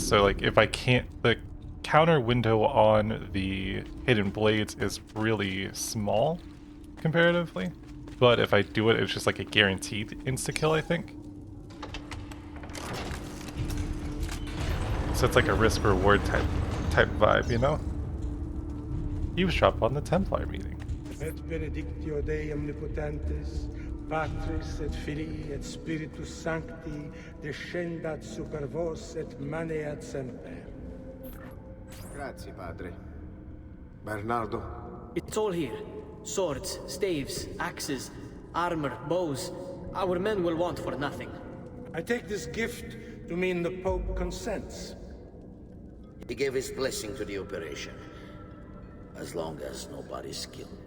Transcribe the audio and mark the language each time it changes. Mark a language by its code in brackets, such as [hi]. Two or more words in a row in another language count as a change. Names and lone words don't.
[en] So like if I can't, the counter window on the hidden blades is really small comparatively. But if I do it, it's just like a guaranteed insta-kill, I think. So it's like a risk-reward type vibe, you know? Eavesdrop on the Templar meeting. [la] Et benedictio Dei omnipotentis, Patris et Filii et Spiritus Sancti, descendat super vos et maneat semper. [it] Grazie, Padre. Bernardo? [en] It's all here. Swords, staves, axes, armor, bows. Our men will want for nothing. I take this gift to mean the Pope consents. He gave his blessing to the operation. As long as nobody's killed.